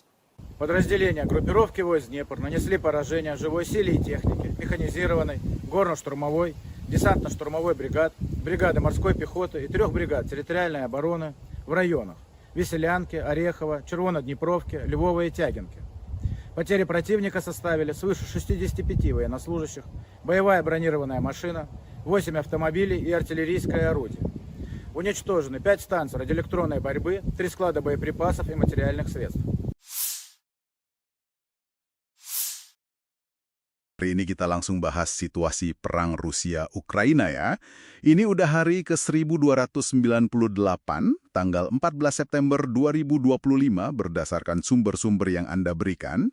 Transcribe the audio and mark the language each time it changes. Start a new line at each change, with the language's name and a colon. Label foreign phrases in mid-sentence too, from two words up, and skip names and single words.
Russian: Подразделения группировки войск «Днепр» нанесли поражение живой силе и технике, механизированной, горно-штурмовой, десантно-штурмовой бригад, бригады морской пехоты и 3 бригад территориальной обороны в районах Веселянки, Орехова, Червоноднепровки, Львова и Тягинки. Потери противника составили свыше 65 военнослужащих, боевая бронированная машина, 8 автомобилей и артиллерийское орудие. Уничтожены 5 станций радиоэлектронной борьбы, 3 склада боеприпасов и материальных средств.
Indonesian: Hari ini kita langsung bahas situasi perang Rusia-Ukraina ya. Ini udah hari ke-1298, tanggal 14 September 2025 berdasarkan sumber-sumber yang Anda berikan.